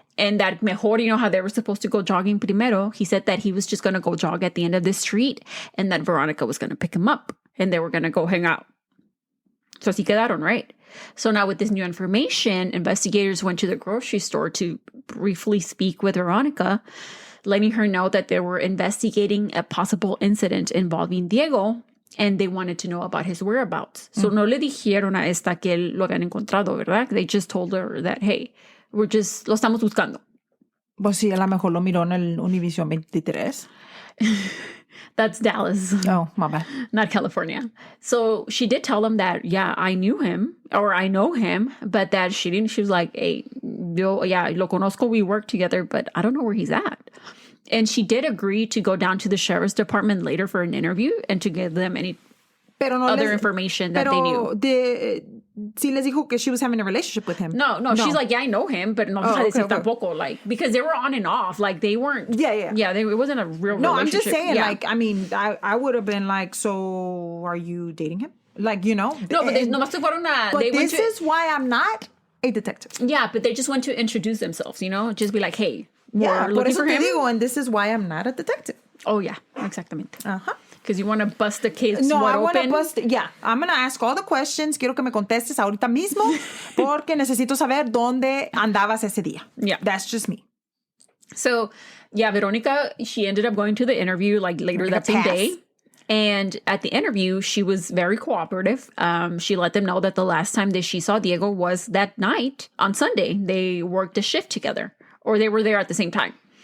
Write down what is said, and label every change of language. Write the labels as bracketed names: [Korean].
[English] And that mejor, you know how they were supposed to go jogging primero, he said that he was just going to go jog at the end of the street and that Veronica was going to pick him up and they were going to go hang out. So [Spanish] así quedaron, [English] right? So now with this new information, investigators went to the grocery store to briefly speak with Veronica, letting her know that they were investigating a possible incident involving Diego and they wanted to know about his whereabouts. [Spanish] So no le dijeron a esta que lo habían encontrado, ¿verdad? [English] They just told her that, hey, [Spanish] lo estamos buscando. Pues sí, a lo mejor lo miró en el Univision 23. [English] That's Dallas. Oh, my bad. Not California. So she did tell him that, yeah, I knew him or I know him, but that she didn't. She was like, hey, [Spanish] lo conozco, [English] we work together, but I don't know where he's at. And she did agree to go down to the sheriff's department later for an interview and to give them any other information that they knew. [Spanish] Sí les dijo que [English] she was having a relationship with him. No. She's like, yeah, I know him, but [Spanish] no tampoco. [English] Like, because they were on and off. Like, they weren't. Yeah. It wasn't a real relationship. No, I'm just saying, like, I mean, I would have been like, so are you dating him? Like, you know. [Spanish] No, but nomás se fueron a... [English] But this is why I'm not a detective. Yeah, but they just went to introduce themselves, you know? Just be like, hey, yeah, we're looking for him. And this is why I'm not a detective. Oh, yeah, exactamente. Uh-huh. Because you want to bust the case no, wide I want open. to bust. Yeah, I'm going to ask all the questions. [Spanish] Quiero que me contestes ahorita mismo porque necesito saber dónde andabas ese día. [English] Yeah. That's just me. So, yeah, Veronica, she ended up going to the interview like later that same day. And at the interview, she was very cooperative. She let them know that the last time that she saw Diego was that night on Sunday. They worked a shift together or they were there at the same time.